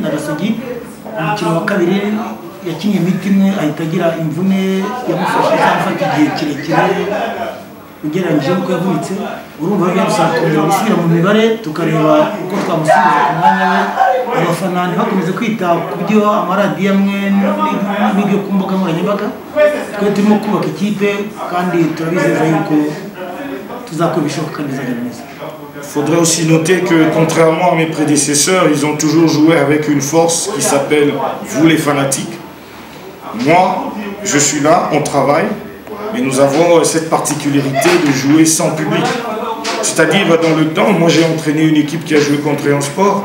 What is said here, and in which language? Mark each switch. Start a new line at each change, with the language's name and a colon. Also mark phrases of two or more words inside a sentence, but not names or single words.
Kinyarwanda: na Gasogi umukino wa kabiri yakinnye imiti imwe ahita agira imvune yamufashe afata igihe kirekire ugereranyije uko yavunitse urumva byadusaba kongera gusubira mu mibare tukareba uko twamusubiza ku mwanya we abafana ntibakomeze kwita ku byo amaradiyo amwe n'ibyo ku mbuga nkoranyambaga twe turimo kubaka ikipe kandi turabizeza yuko tuzakora ibishoboka neza neza.
French: Il faudrait aussi noter que, contrairement à mes prédécesseurs, ils ont toujours joué avec une force qui s'appelle vous les fanatiques. Moi, je suis là, on travaille, mais nous avons cette particularité de jouer sans public. C'est-à-dire, dans le temps, moi j'ai entraîné une équipe qui a joué contre Rayon Sport.